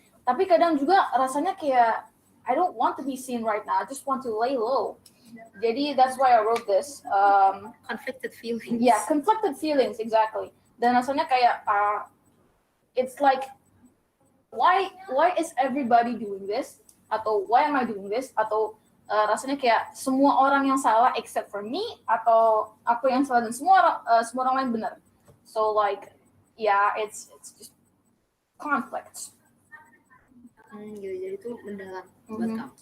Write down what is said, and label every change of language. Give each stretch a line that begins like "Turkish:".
Indonesian: Tapi kadang juga rasanya kayak
English: I don't want to be seen right now. I just want to lay low. Jadi that's why I wrote this. Conflicted feelings. Yeah, conflicted feelings, exactly.
Indonesian: Dan rasanya kayak
English: it's like why is everybody doing this? Atau why am I doing this?
Indonesian: Atau rasanya kayak semua orang yang salah
English: except for me,
Indonesian: atau aku yang salah dan semua orang lain benar.
English: So like yeah, it's just conflict.
Indonesian: Gitu, jadi itu mendalam buat kamu.